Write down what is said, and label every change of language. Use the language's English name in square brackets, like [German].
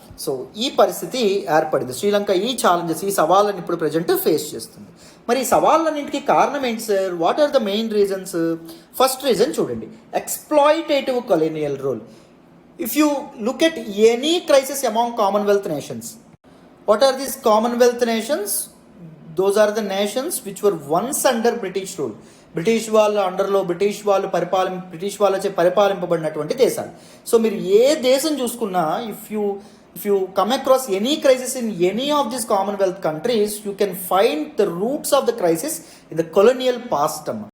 [Telugu] So ఈ పరిస్థితి ఏర్పడింది. శ్రీలంక ఈ ఛాలెంజెస్, ఈ సవాళ్ళని ఇప్పుడు ప్రజెంట్ ఫేస్ చేస్తుంది. మరి ఈ సవాళ్ళన్నింటికి కారణం ఏంటి sir? [English] What are the main reasons? [Telugu] First reason చూడండి, exploitative colonial rule. [English] If you look at any crisis among Commonwealth nations, what are these Commonwealth nations? Those are the nations which were once under British rule. [Telugu] British వాళ్ళ అండర్లో, British వాళ్ళచే పరిపాలింపబడినటువంటి దేశాలు. So మీరు ఏ దేశం చూసుకున్నా, [English] If you come across any crisis in any of this Commonwealth countries, you can find the roots of the crisis in the colonial past.